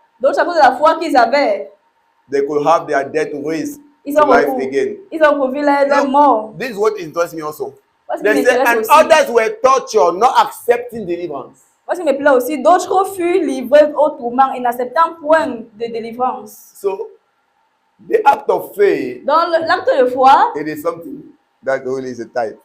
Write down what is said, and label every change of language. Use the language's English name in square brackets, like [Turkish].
[French] D'autres à cause de la foi qu'ils avaient. [English] they could have their death raised [French] Ils [English] to [French] ont [English] life [French] recouvert [English] again. [French] leur [English] Now, [French] mort. [English] this is what interests me also. [French] Moi, ce qui [English] They say, [French] m'intéresse [English] and [French] aussi, [English] others were tortured, not accepting deliverance. [French] moi, ce qui me plaît aussi, d'autres furent livrés au tourment et n'acceptant point de délivrance. [English] So the act of faith, [French] Dans l'acte de foi, [English] it is something that really is a type.